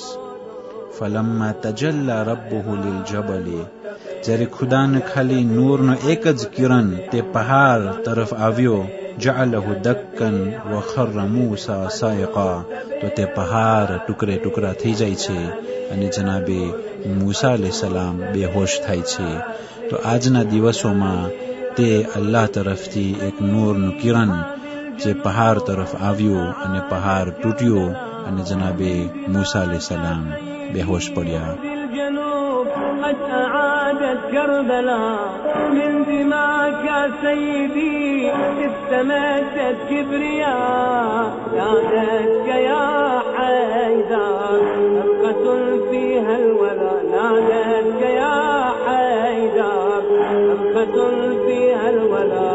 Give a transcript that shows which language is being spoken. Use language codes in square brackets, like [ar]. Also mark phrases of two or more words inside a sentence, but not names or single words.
[ar] فلما تجلى ربه للجبل, [gu] જ્યારે ખુદાને ખાલી નૂરનો એક જ કિરણ તે પહાડ તરફ આવ્યો, [ar] جعله دكا وخر موسى صعقا, [gu] તો તે પહાડ ટુકડે ટુકડા થઈ જાય છે અને જનાબે મૂસા અલૈહિસ્સલામ બેહોશ થાય છે. તો આજના દિવસોમાં તે અલ્લાહ તરફથી એક નૂરનું કિરણ જે પહાડ તરફ આવ્યું અને પહાડ તૂટ્યો અને જનાબે મૂસા અલૈહિસ્સલામ બેહોશ પડ્યા. [ar] قد أعادت كربلاء من دماك يا سيدي، استمدت كبرياء نادتك يا حيدر، نفقة فيها الولا نادتك يا حيدر، نفقة فيها الولا.